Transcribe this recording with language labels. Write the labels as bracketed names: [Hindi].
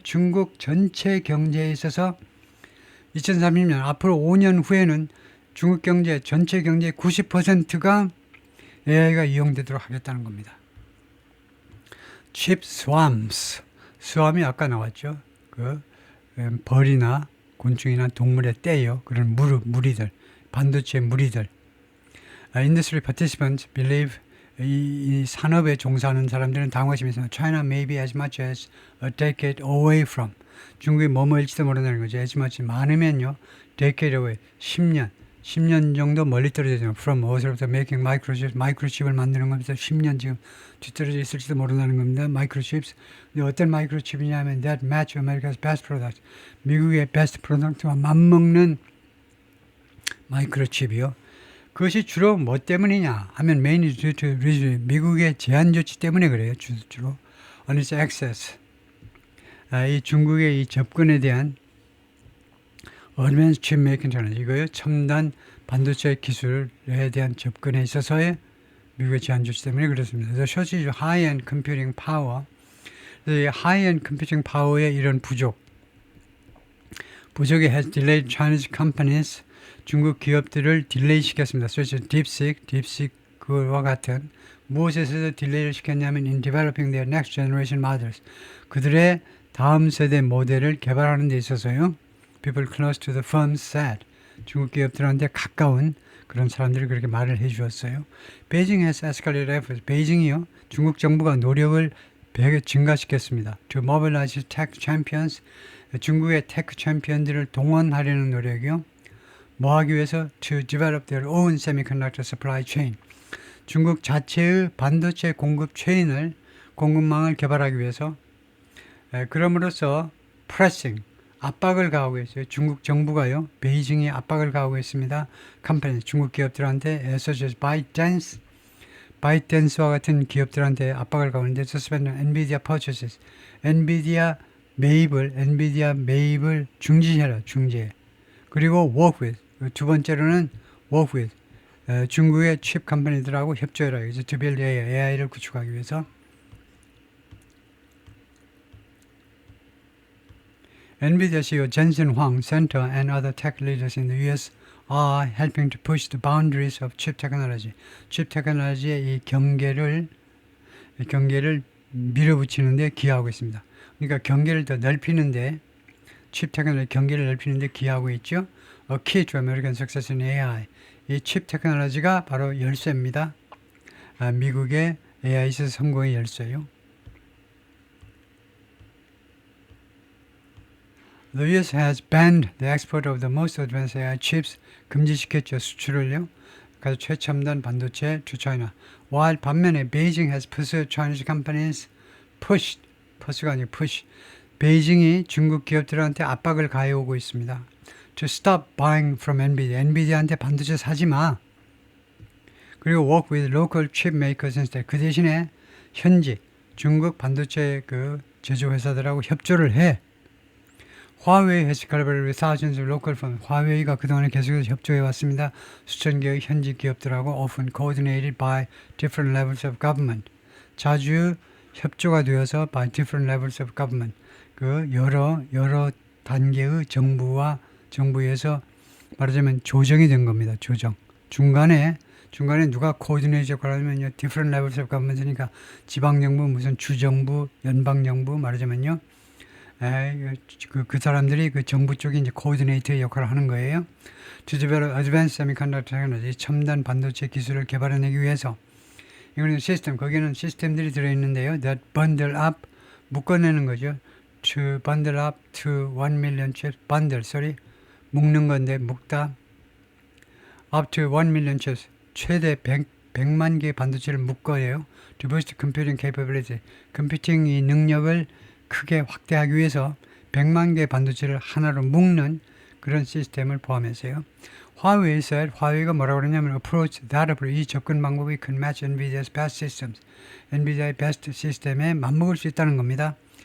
[Korean] 중국 전체 경제에 있어서 2030년, 앞으로 5년 후에는 중국 경제, 전체 경제의 90%가 AI가 이용되도록 하겠다는 겁니다. [English] Chip swarms. [Korean] 스왑이 아까 나왔죠. 벌이나 곤충이나 동물의 떼요. 그런 무리들, 반도체 무리들. [English] Industry participants believe [Korean] 이 산업에 종사하는 사람들은 당황하시면서 [English] China may be as much as a decade away from. [Korean] 중국이 뭐뭐일지도 모른다는 거죠. [English] as much 많으면요. decade away. [Korean] 10년 정도 멀리 떨어져 있어요. from 어디서부터 making 마이크로칩을 만드는 겁니다. 10년 지금 뒤떨어져 있을지도 모른다는 겁니다. [English] microchips. [Korean] 어떤 마이크로칩이냐면 [English] that match America's best product. [Korean] 미국의 베스트 프로덕트와 맞먹는 마이크로칩이요. 그것이 주로 뭐 때문이냐 하면 [English] mainly due to [Korean] 미국의 제한 조치 때문에 그래요. 주로. [English] on its access. [Korean] 이 중국의 이 접근에 대한 [English] Advanced Chip Making Technology, [Korean] 이거요. 첨단 반도체 기술에 대한 접근에 있어서의 미국의 제한 조치 때문에 그렇습니다. [English] The shortage of high-end computing power, 이 high-end computing power의 [Korean] 이런 부족이 [English] has delayed Chinese companies, [Korean] 중국 기업들을 딜레이 시켰습니다. [English] such as DeepSeek [Korean] 그와 같은 무엇에서 딜레이를 시켰냐면 [English] in developing their next generation models, [Korean] 그들의 다음 세대 모델을 개발하는 데 있어서요. [English] People close to the firm said, [Korean] 중국 기업들한테 가까운 그런 사람들이 그렇게 말을 해주었어요. [English] Beijing has escalated efforts. [Korean] 베이징이요, 중국 정부가 노력을 증가시켰습니다. [English] To mobilize tech champions, [Korean] 중국의 테크 챔피언들을 동원하려는 노력이요. 뭐 하기 위해서? [English] To develop their own semiconductor supply chain. [Korean] 중국 자체의 반도체 공급망을 개발하기 위해서. 그럼으로써 pressing, 압박을 가하고 있어요. 중국 정부가요. 베이징이 압박을 가하고 있습니다. 컴퍼니, 중국 기업들한테 such as ByteDance와 같은 기업들한테 압박을 가하는데 [English] suspend NVIDIA purchases. [Korean] 엔비디아 매입을 중지해라. 그리고 [English] work with. [Korean] 두 번째로는 [English] work with. [Korean] 중국의 칩 컴퍼니들하고 협조해라. 이제 [English] to build [Korean] AI를 구축하기 위해서. [English] NVIDIA CEO Jensen Huang Center and other tech leaders in the US are helping to push the boundaries of chip technology. [Korean] 칩 테크놀로지의 이 경계를 밀어붙이는 데 기여하고 있습니다. 그러니까 경계를 더 넓히는데, 칩 테크놀로지 경계를 넓히는 데 기여하고 있죠. [English] A key to American success in AI. [Korean] 이 칩 테크놀로지가 바로 열쇠입니다. 미국의 AI에서 성공의 열쇠요. [English] The US has banned the export of the most advanced AI chips. [Korean] 금지시켰죠. 수출을요. 가장 최첨단 반도체 [English] to China. while [Korean] 반면에 [English] Beijing has pursued Chinese companies push가 아니고 push. [Korean] 베이징이 중국 기업들한테 압박을 가해오고 있습니다. [English] to stop buying from NVIDIA. [Korean] NVIDIA한테 반도체 사지 마. 그리고 [English] work with local chip makers instead. [Korean] 그 대신에 현지 중국 반도체 그 제조 회사들하고 협조를 해. [English] 화웨이 has collaborated with thousands of local firms. [Korean] 화웨이가 그동안에 계속해서 협조해 왔습니다. 수천 개의 현지 기업들하고 [English] often coordinated by different levels of government. [Korean] 자주 협조가 되어서 [English] by different levels of government. [Korean] 그 여러 단계의 정부에서 말하자면 조정이 된 겁니다. 조정. 중간에 누가 코디네이터 역할을 하면요. [English] different levels of government [Korean] 이니까 지방정부, 무슨 주정부, 연방정부 말하자면요. 그 사람들이 그 정부 쪽에 이제 코디네이터의 역할을 하는 거예요. [English] To develop advanced semiconductor technology, [Korean] 첨단 반도체 기술을 개발해내기 위해서. 이거는 시스템, 거기는 시스템들이 들어있는데요. [English] That bundle up, [Korean] 묶어내는 거죠. [English] To bundle up to 1 million chips. [Korean] bundle, 묶는 건데, 묶다. [English] up to 1 million chips. [Korean] 최대 100만 개의 반도체를 묶어요. [English] To boost computing capability. [Korean] 컴퓨팅의 능력을 크게 확대하기 위해서 100만 개의 반도체를 하나로 묶는 그런 시스템을 포함해서요. 화웨이가 뭐라고 그러냐면 [English] approach that approach, [Korean] 이 접근 방법이 [English] can match NVIDIA's best systems. [Korean] NVIDIA의 best 시스템에 맞먹을 수 있다는 겁니다.